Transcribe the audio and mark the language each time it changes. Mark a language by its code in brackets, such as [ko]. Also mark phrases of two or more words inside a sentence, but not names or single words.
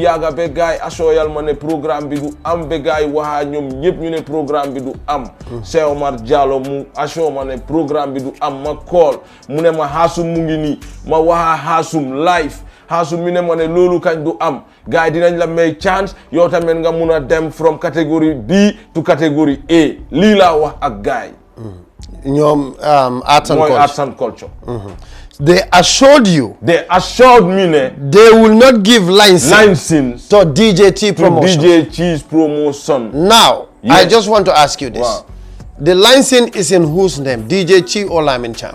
[wo] yàgga ba gars yi assure yal ma ne programme bi du am ba gars yi waxaa ñoom ñëpp ñu ne programme bi du am Cheikh Omar Diallo mu assure ma ne programme bi du am ma call mu ne ma Hassoum mu ngi nii ma waxaa Hassoum live Hassoum mi ne ma ne loolu kañ du am gars yi dinañ la may chance yow tamit nga mun a dem from catégorie B to catégorie A lii laa wax ak gars yi ñoom Arts and [en] Culture they assured you they assured me ne they will not give license to DJT promotion to DJ Cheese promotion now yes. I just want to ask you this wow. The license is in whose name DJ Chi or Lamin Champ?